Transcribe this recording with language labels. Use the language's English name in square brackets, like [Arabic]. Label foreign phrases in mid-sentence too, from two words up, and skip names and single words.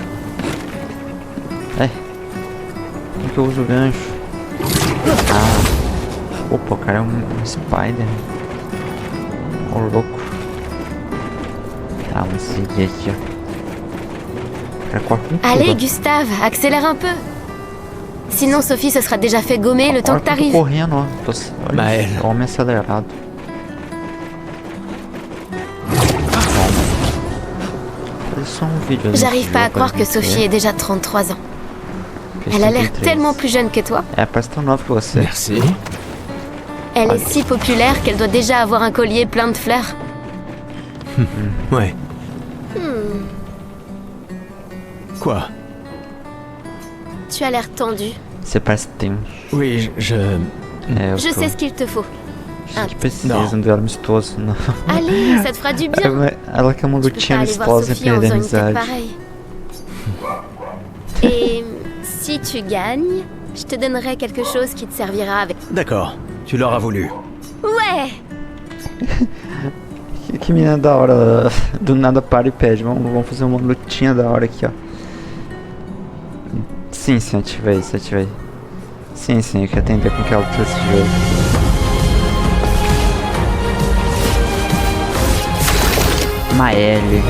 [Portuguese] É. Como que eu uso o gancho? Ah. Opa, o cara é um spider. Ô, louco. Tá, vamos seguir aqui, ó. O cara corre com tudo, [French] Allez, [Portuguese] ó. [French] Gustave, accélère un peu. Sinon, Sophie se sera déjà fait gommer le temps [Portuguese] Olha que que eu tô [French] t'arrives. [Portuguese] correndo, ó. Olha, Maël. homem acelerado. Fazer só um vídeo. [French] J'arrive pas à croire que Sophie ait déjà 33 ans. Elle a l'air tellement plus jeune que toi. [Portuguese] É, parece tão nova que você. [French] Merci. Elle est si populaire qu'elle doit déjà avoir un collier plein de fleurs. Ouais. Quoi? Tu as l'air tendu. [Portuguese] Você parece que tem [French] Oui, [Portuguese] É, eu [French] Je [Portuguese] tô... [French] sais ce qu'il te faut. [Portuguese] Acho que precisa de um duelo amistoso. Não. [French] Allez, ça te fera du bien. [Portuguese] Ela quer uma [French] Tu peux [Portuguese] lutinha [French] pas aller voir [Portuguese] amistosa e [French] Sophie en [Portuguese] perder a [French] faisant une tête [Portuguese] amizade. [French] pareille. Et si tu gagnes, je te donnerai quelque chose qui te servira avec... D'accord, tu l'auras voulu. Ouais! [Portuguese] Que menina da hora. Do nada para e pede. Vamos fazer uma lutinha da hora aqui, ó. Sim, ativei. Sim, eu quero entender com que ela trouxe esse jogo. Maelle.